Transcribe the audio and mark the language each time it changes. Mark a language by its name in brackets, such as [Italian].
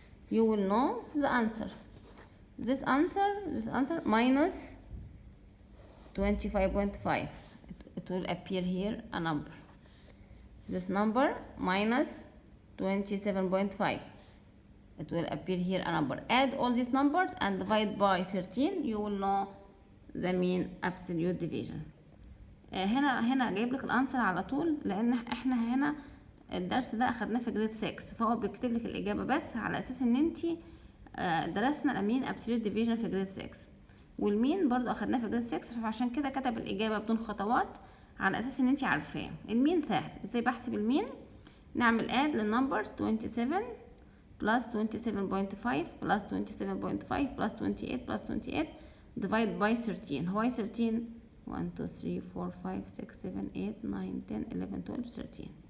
[English] You will know the answer. This answer minus 25.5, it will appear here a number. This number minus 27.5, it will appear here a number. Add all these numbers and divide by 13, you will know the mean absolute division. [Arabic] هنا جايب لك الانسر على طول، لان احنا هنا الدرس ده اخدناه في جريد 6، فهو بيكتب لك الاجابه بس على اساس ان انت درسنا المين ابسوليوت ديفيجن في جريد 6، والمين برضو اخدناه في جريد 6، فعشان كده كتب الاجابه بدون خطوات على اساس ان انت عارفاه. المين سهل. ازاي بحسب المين؟ نعمل اد للنمبرز [English] 27 plus 27.5 plus 27.5 plus 28 plus 28 divide by 13. Why 13? 1 2 3 4 5 6 7 8 9 10 11 12 13.